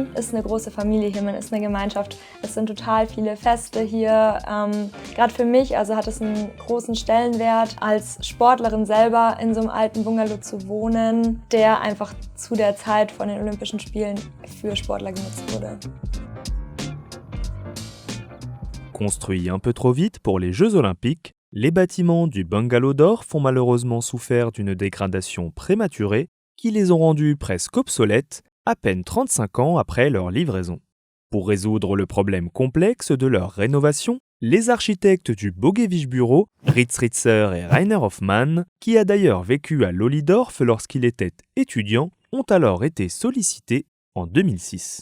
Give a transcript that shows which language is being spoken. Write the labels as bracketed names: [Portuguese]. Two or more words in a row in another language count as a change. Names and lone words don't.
[German] Ist eine große Familie hier, man ist eine Gemeinschaft. Es sind total viele Feste hier. Gerade für mich, also hat es einen großen Stellenwert, als Sportlerin selber in so einem alten Bungalow zu wohnen, der einfach zu der Zeit von den Olympischen Spielen für Sportler genutzt wurde. [French] Construits un peu trop vite pour les Jeux Olympiques, les bâtiments du Bungalowdorf ont malheureusement souffert d'une dégradation prématurée qui les ont rendus presque obsolètes à peine 35 ans après leur livraison. Pour résoudre le problème complexe de leur rénovation, les architectes du Bogewich Bureau, Ritz Ritzer et Rainer Hoffmann, qui a d'ailleurs vécu à Lollidorf lorsqu'il était étudiant, ont alors été sollicités en 2006.